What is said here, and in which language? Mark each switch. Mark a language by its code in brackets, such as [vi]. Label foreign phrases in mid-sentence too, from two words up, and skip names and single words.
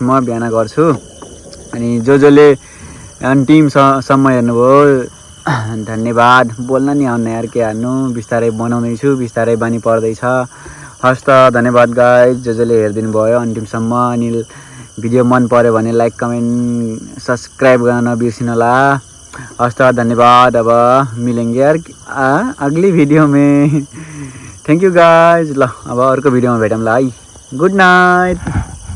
[ne] म बिहान गर्छु अनि जसले अन्तिमसम्म हेर्नुभयो धन्यवाद बोल्न नि आउन यार के हान्नु बिस्तारै बनाउँदैछु बिस्तारै बानी पर्दैछ हस् त धन्यवाद गाइज जसले हेरिदिनु भयो अन्तिमसम्म अनि भिडियो मन पर्यो भने [en] like comment subscribe [ne] गर्न नबिर्सिनु होला हस् त धन्यवाद अब [hi] मिलेंगे यार अगली वीडियो में [en] thank you guys [ne] ल अब अर्को भिडियोमा भेटौँला है [en] good night.